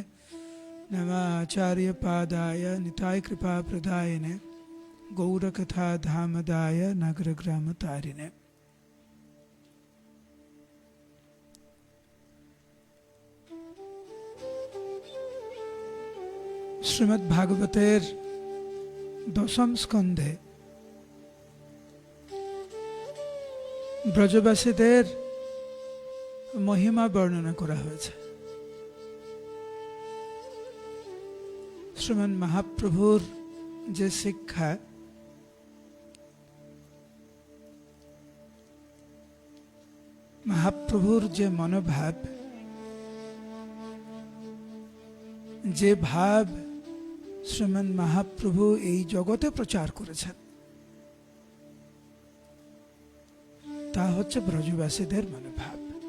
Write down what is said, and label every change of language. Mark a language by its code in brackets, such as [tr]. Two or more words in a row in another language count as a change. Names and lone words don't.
[sa] नमः आचार्यपादाय निताय कृपाप्रदायिने गौरकथाधामदाय नगरग्रामतारिणे। [bn] শ্রীমদ্ভাগবতের দশম স্কন্ধে ব্রজবাসীদের মহিমা বর্ণনা করা হয়েছে। শ্রীমান মহাপ্রভুর যে শিক্ষা, মহাপ্রভুর যে মনোভাব, যে ভাব শ্রীমান মহাপ্রভু এই জগতে প্রচার করেছেন, তা হচ্ছে ব্রজবাসীদের মনোভাব।